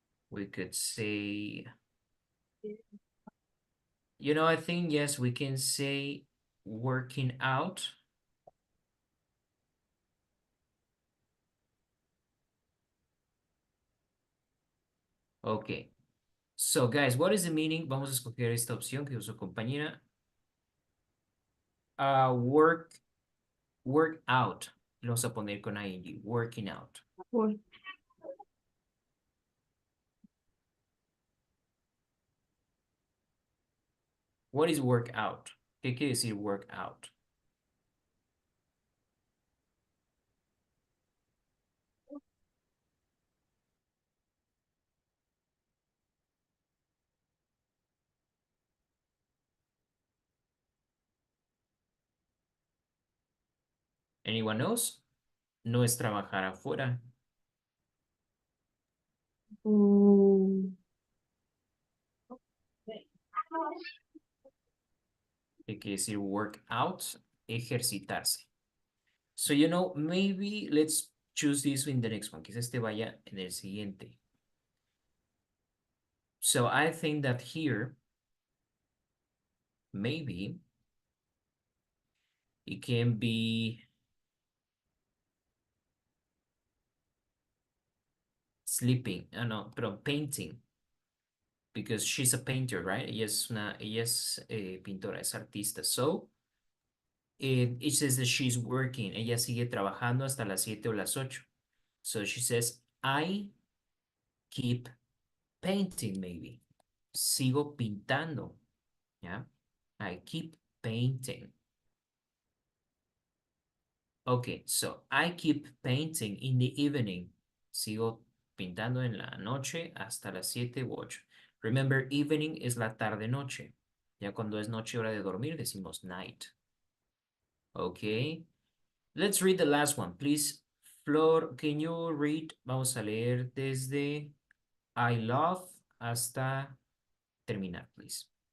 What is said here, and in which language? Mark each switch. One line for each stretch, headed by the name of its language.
English: We could say, you know, I think, yes, we can say working out. Okay. So, guys, what is the meaning?
Spanish: Vamos a escoger esta opción que usó compañera. Work out. Lo vamos a poner con ing, working out.
English: Work. What is work out?
Spanish: ¿Qué quiere decir work out?
English: Anyone knows?
Spanish: No es trabajar afuera. Mm, ¿Qué quiere decir work out? Ejercitarse.
English: So, you know, maybe let's choose this in the next one.
Spanish: Quizás este vaya en el siguiente.
English: So I think that here, maybe it can be sleeping.
Spanish: No, pero
English: painting. Because she's a painter, right?
Spanish: Ella es pintora, es artista.
English: So, it says that she's working.
Spanish: Ella sigue trabajando hasta las 7 o las 8.
English: So she says, I keep painting, maybe.
Spanish: Sigo pintando.
English: Yeah. I keep painting. Okay, so I keep painting in the evening.
Spanish: Sigo pintando en la noche hasta las 7 u 8. Remember, evening es la tarde-noche. Ya cuando es noche, hora de dormir, decimos night.
English: Okay. Let's read the last one, please.
Spanish: Flor,
English: can you read?
Spanish: Vamos a leer desde I love hasta terminar, please.